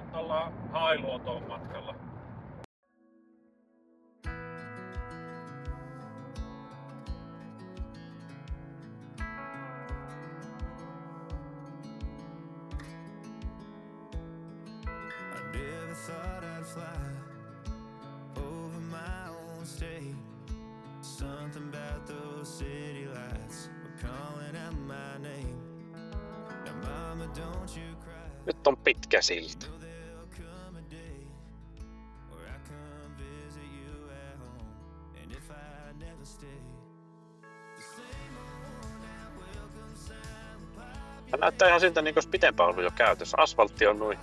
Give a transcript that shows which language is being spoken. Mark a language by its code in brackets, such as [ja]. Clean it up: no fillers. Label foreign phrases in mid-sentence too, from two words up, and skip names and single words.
[fi] ollaan Hailuotoon matkalla. [en] Thought I'd fly over my own state. Something about those city lights were calling out my name. Now mama, don't you cry. [fi] Nyt on pitkä silta. [en] Know there'll come a day where I come visit you at home. And if I never stay, the same old now welcome sound pop. [fi] Näyttää ihan siltä niin kuin pitempään ollut jo käytössä. Asfaltti on noin.